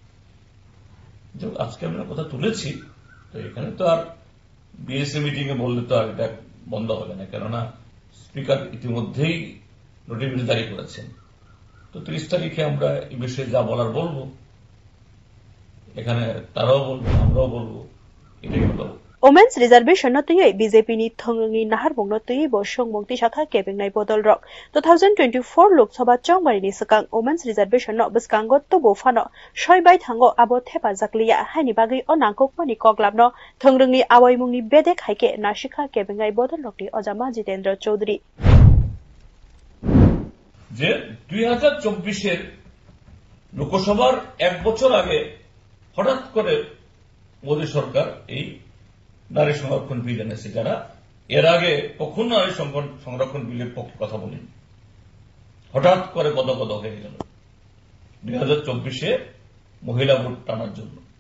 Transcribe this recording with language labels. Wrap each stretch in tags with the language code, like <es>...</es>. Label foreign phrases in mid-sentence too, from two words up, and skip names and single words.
<bn>আজকে আমরা কথা তুলেছি তো এখানে তো আর</bn> <en>BSA meeting</en> <bn>এ বললে তো আর এটা বন্ধ হবে না কেননা স্পিকার ইতিমধ্যেই নোটিফিকেশন জারি করেছেন তো 30 তারিখে আমরা এই বিষয়ে যা বলার বলবো এখানে তারাও বলবো আমরাও বলবো এটাই হলো</bn> <en>Women's Reservation</en> <trp>no tei BJP ni thongrungni naharbong no tei bo sungmungti shakha kebengnai bodol rok 2024 Lok Sabha chongmari ni sakang</trp> <en>Women's Reservation</en> <trp>no biskango to bo fano soibai thango abo thepa jakliya haini bagai o nangkokmani koklam no thongrungni awaimungni bedek haike nashikha kebengnai bodol rokni Ojama Jitendra Chaudhary</trp> <bn>যে 2024 এর লোকসভার এক বছর আগে হঠাৎ করে মোদী সরকার এই নারী সংরক্ষণ বিল এনেছে যারা এর আগে কখনো নারী সংরক্ষণ বিলের পক্ষে কথা বলেনি হঠাৎ করে গদগদ হয়ে গেল 2024 এ মহিলা ভোট টানার জন্য</bn>